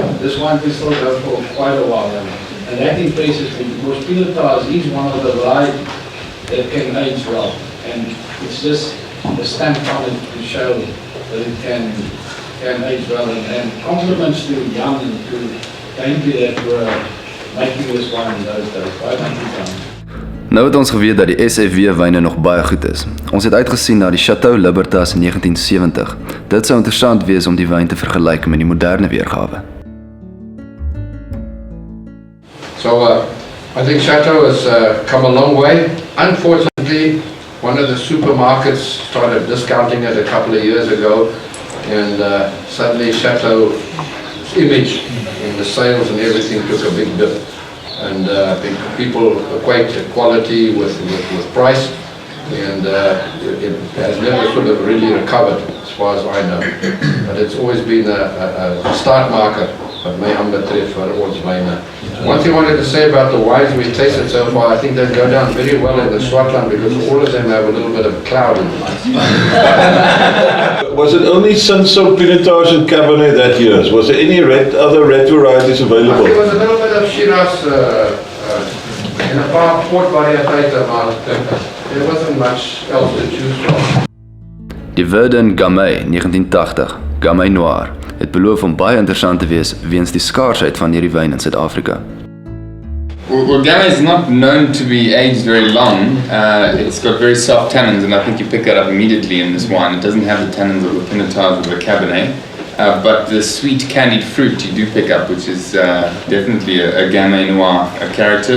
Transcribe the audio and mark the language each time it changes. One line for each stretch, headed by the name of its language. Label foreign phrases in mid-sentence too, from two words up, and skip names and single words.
English: This wine can still go for quite a while, and that impresses me because Pinotage is one of the varieties that can age well, and it's just a stamp on it to show that it can age well, and compliments to Jan and to Dainty that were making this wine in those days.
Afrikaans: Baie dankie Jan. Nou het ons geweet dat die SFW wyne nog baie goed is. Ons het uitgesien na die Chateau Libertas in 1970. Dit sou interessant wees om die wyn te vergelyk met die moderne weergawe.
English: So I think Chateau has come a long way. Unfortunately, one of the supermarkets started discounting it a couple of years ago, and suddenly Chateau's image and the sales and everything took a big dip. And I think people equate quality with price, and it has never sort of really recovered as far as I know. But it's always been a start marker
Afrikaans: wat my aanbetref vir ons wyne.
English: One thing I wanted to say about the wines we've tasted so far, I think they go down very well in the Swartland because all of them have a little bit of cloud in them. Was it only Cinsault, Pinotage and Cabernet that year? Was there any other red varieties available? There was a little bit of Shiraz and a
Afrikaans: paar port varieteite, maar
English: there wasn't much else to choose from.
Afrikaans: Die Verdun Gamay 1980, Gamay Noir, het beloof om baie interessant te wees weens die skaarsheid van hierdie wyn in Suid-Afrika.
English: Well, Gamma is not known to be aged very long. It's got very soft tannins, and I think you pick that up immediately in this wine. It doesn't have the tannins of the Pinotage or the Cabernet, but the sweet candied fruit you do pick up, which is definitely a Gamay Noir character.